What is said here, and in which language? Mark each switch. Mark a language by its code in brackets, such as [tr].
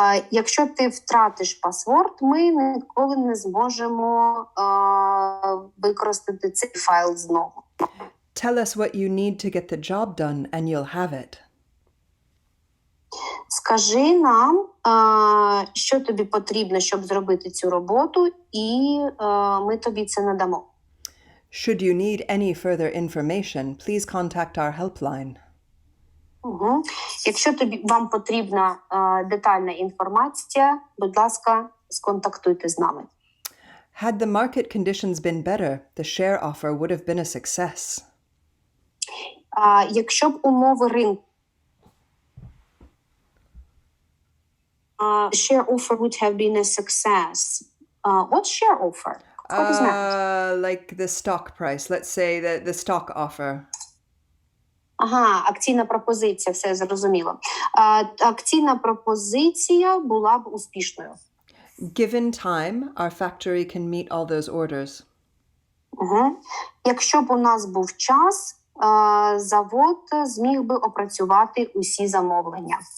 [uk] Якщо ти втратиш паспорт, ми ніколи не зможемо використати цей файл знову. [en] Tell us what you need to get the job done and you'll have it. [uk] Скажи нам, що тобі потрібно, щоб зробити цю роботу, і ми тобі це надамо. [en] Should you need any further information, please contact our helpline. [uk] Якщо вам потрібна детальна інформація, будь ласка, сконтактуйте з нами. [en] Had the market conditions been better, the share offer would have been a success. [uk] Якщо б умови ринку [en] share offer would have been a success. What share offer? Like the stock price. Let's say the stock offer. [uk] Акційна пропозиція, все зрозуміло. Акційна пропозиція була б успішною. [en] Given time, our factory can meet all those orders. [uk] Якщо б у нас був час, завод зміг би опрацювати усі замовлення.